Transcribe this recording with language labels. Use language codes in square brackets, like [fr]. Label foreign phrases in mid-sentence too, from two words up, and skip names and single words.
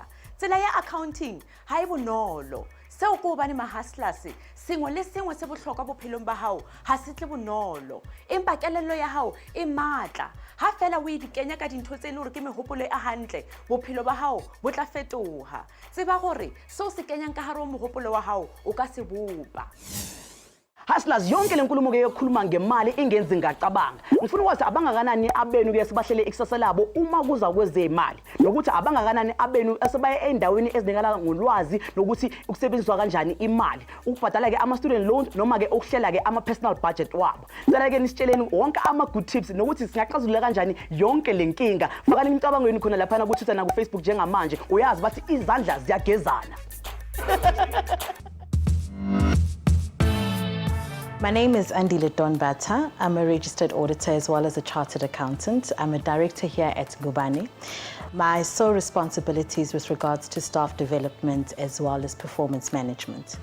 [st] Tsela ya accounting ha e bonolo. Seo ko bane ma-hustlers, sengwe le sengwe se bohlokwa bophelong ba hao ha se tle bonolo. Empa kelello ya hao e matla. Ha fela o ikenya ka dintho tse le hore ke mehopolo e hantle, bophelo ba hao bo tla fetoha. Tseba gore seo se kenyang ka hare ho mohopolo wa hao o ka se bopa. [zu] Hustlers yonke lenkulumo ke yokukhuluma ngemali ingenzi ngacabanga. Ngifuna ukwazi abangakanani abenu ke sibahlele ikusasa labo uma kuza kwezemali, nokuthi abangakanani abenu asebaye endaweni ezinikala ngolwazi nokuthi ukusebenziswa kanjani imali, ukubhadala ke ama [en] student loans [zu] noma ke ukuhlela ke ama [en] personal budget [zu] wabo. Ngicela ke nisitsheleni wonke ama [en] good tips [zu] nokuthi singaxazulula kanjani yonke lenkinga. Fakani imicabangweni khona lapha na ku Twitter na ku Facebook njengamanje, uyazi bathi izandla ziyagezana. [en] My name is Andile Donbata. I'm a registered auditor as well as a chartered accountant. I'm a director here at Ngubane. My sole responsibilities with regards to staff development as well as performance management.